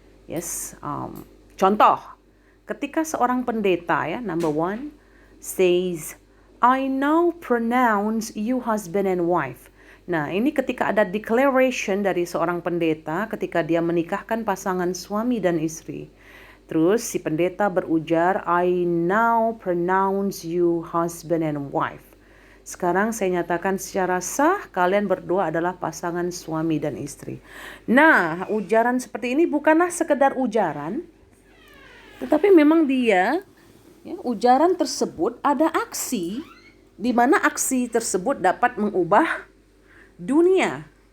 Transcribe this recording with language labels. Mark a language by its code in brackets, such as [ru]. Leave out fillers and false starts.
[id] Yes, contoh, ketika seorang pendeta ya, number 1, says, [en] I now pronounce you husband and wife. [id] Nah, ini ketika ada declaration dari seorang pendeta ketika dia menikahkan pasangan suami dan istri. Terus si pendeta berujar, [en] I now pronounce you husband and wife. [id] Sekarang saya nyatakan secara sah kalian berdua adalah pasangan suami dan istri. Nah, ujaran seperti ini bukanlah sekedar ujaran, tetapi memang dia ujaran tersebut ada aksi di mana aksi tersebut dapat mengubah dunia.